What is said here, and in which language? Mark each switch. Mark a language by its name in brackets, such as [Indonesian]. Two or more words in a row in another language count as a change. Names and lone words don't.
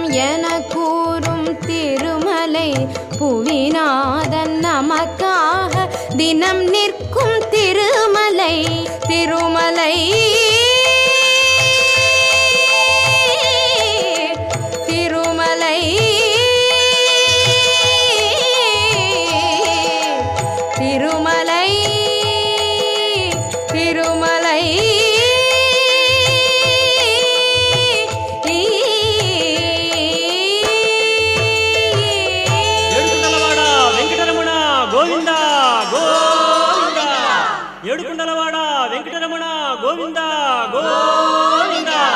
[Tamil] என கூறும் திருமலை புவிநாதன் நமக்காக தினம் நிற்கும் திருமலை திருமலை திருமலை திருமலை திருமலை [Telugu] ఏడుకొండలవాడ వెంకటరమణ గోవింద గోవింద ఏడుకొండలవాడ వెంకటరమణ గోవింద గోవింద